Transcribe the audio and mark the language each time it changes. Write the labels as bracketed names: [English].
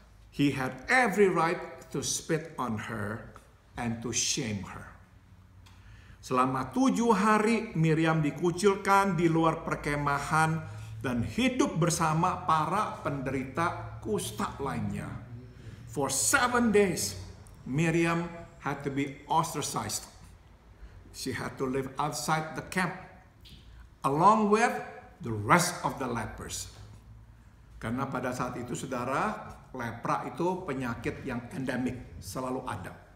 [English] He had every right to spit on her and to shame her. [Indonesian] Selama 7 hari Miriam dikucilkan di luar perkemahan dan hidup bersama para penderita kusta lainnya. [English] For 7 days, Miriam had to be ostracized. She had to live outside the camp along with the rest of the lepers. [Indonesian] Karena pada saat itu saudara, lepra itu penyakit yang endemik, selalu ada.